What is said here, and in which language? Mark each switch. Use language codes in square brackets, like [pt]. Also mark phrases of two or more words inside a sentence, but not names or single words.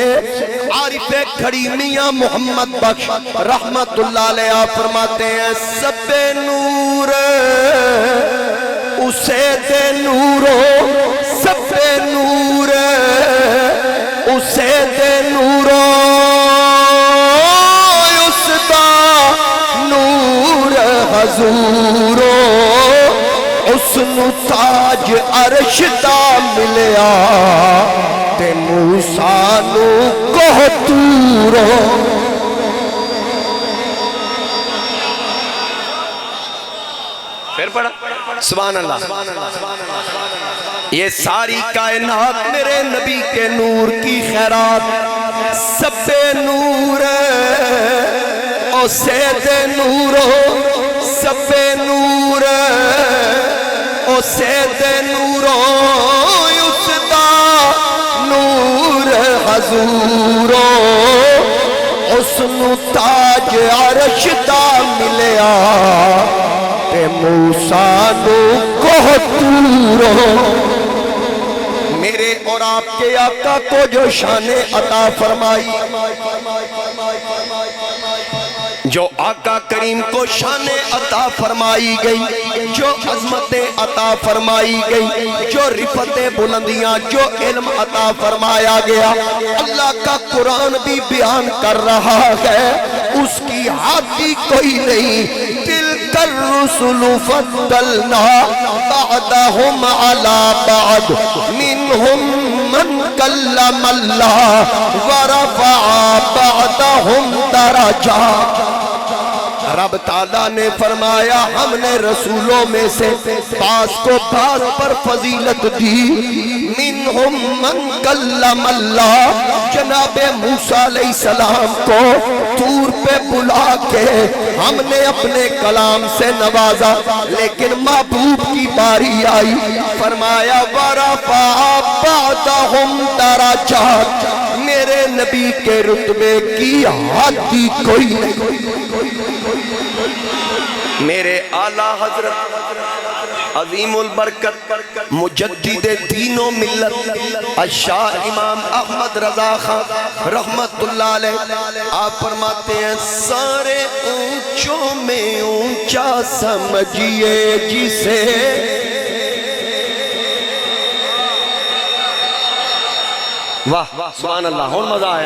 [ur] عارف کھڑی میاں محمد بخش رحمت اللہ علیہ فرماتے ہیں سب نور [pa] اسے دے نورو، سب نور اسے دے نورو، اس دا نور حضورو، اس نو تاج عرش دا ملیا تے موسیٰ نو کوہ تورو۔ [ur] پھر پڑھا سبحان اللہ۔ یہ ساری کائنات میرے نبی کے نور کی [pa] خیرات، سب نور او سید نورو، سب نور او سید نورو، اس دا نور حضورو، اس نو تاج عرش دا ملیا تے موسیٰ نو کوہ تورو۔ [ur] میرے اور آپ کے آقا کو جو شان عطا فرمائی، جو آقا کریم کو شان عطا فرمائی گئی، جو عظمتیں عطا فرمائی گئی، جو رفعتیں بلندیاں، جو علم عطا فرمایا گیا، اللہ کا قرآن بھی بیان کر رہا ہے اس کی حادی کوئی نہیں۔ [ar] تلک الرسل فضلنا بعضهم على بعض منهم من کلم اللہ ورفع بعضهم درجات۔ [ur] رب تعالیٰ نے فرمایا ہم نے رسولوں میں سے بعض کو بعض پر فضیلت دی۔ [ar] منہم من کلم اللہ، [ur] جناب موسیٰ علیہ السلام کو طور پہ بلا کے ہم نے اپنے کلام سے نوازا، لیکن محبوب کی باری آئی، فرمایا [ar] وَرَفَعَ بَعْضَهُمْ دَرَجَاتٍ، [ur] میرے نبی کے رتبے کی حدی کوئی نہیں۔ میرے اعلیٰ حضرت عظیم البرکت مجدد دین و ملت الشاہ امام احمد رضا خان رحمت اللہ علیہ آپ فرماتے ہیں سارے اونچوں میں اونچا سمجھیے جسے واہ سبحان اللہ، [pa] ہون مزہ آیا۔